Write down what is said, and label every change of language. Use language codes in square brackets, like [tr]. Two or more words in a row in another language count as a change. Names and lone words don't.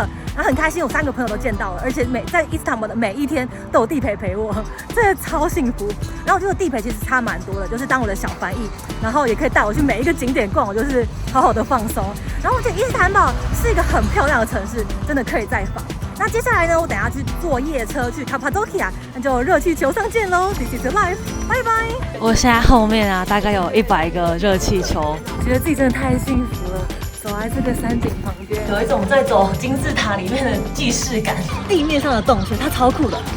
[zh] 然後很開心，我3個朋友都見到了，而且在伊斯坦堡的每一天都有地陪陪我，真的超幸福。然后我覺得地陪其實差蠻多的，就是當我的小翻譯，然後也可以帶我去每一個景點逛，我就是好好的放鬆。然後我覺得伊斯坦堡是一個很漂亮的城市，真的可以再訪。那接下來呢，我等一下去坐夜車去卡帕多奇亞，那就熱氣球上見嘍 ！ [en] This is life， [zh] 拜拜。我現在後面啊，大概有100個熱氣球，覺得自己真的太幸福了。走在這個山景旁邊，有一種在走金字塔裡面的既視感。地面上的洞穴，它超酷的，